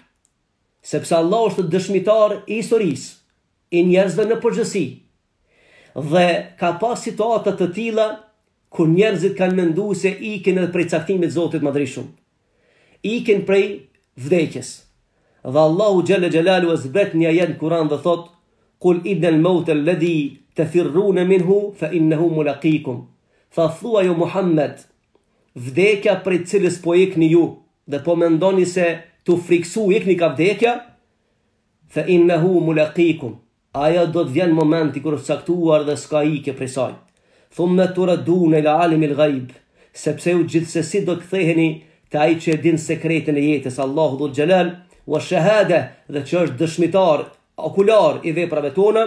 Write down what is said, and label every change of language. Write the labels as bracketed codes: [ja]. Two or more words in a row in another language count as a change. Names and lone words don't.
[sq] Sepse Allah është dëshmitar i historisë, i njerëzve në përgjithësi. Dhe ka pas situata të tilla ku njerëzit kanë menduar se ikin edhe prej caktimit Zotit Madhreshëm. Ikin prej vdekjes. Dhe Allahu [ar] جل جلاله [sq] zbret një ajet në Kur'an dhe thot: [ar] "قل إن الموت الذي تفرون منه فإنه ملاقيكم." [sq] Tha thua jo Muhammed, vdekja prej cilës po ikni ju dhe po mendoni se tu friksu ikni ka vdekja, [ar] فإنه ملاقيكم. [sq] Aja do të vjen momenti kur është caktuar dhe s'ka ikje prej saj. [ar] ثم تردون إلى عالم الغيب, [sq] sepse ju gjithsesi do të ktheheni te ai që e din sekretin e jetës, Allahu [ar] ذو الجلال والشهادة, [sq] dhe që është dëshmitar okular i veprave tona.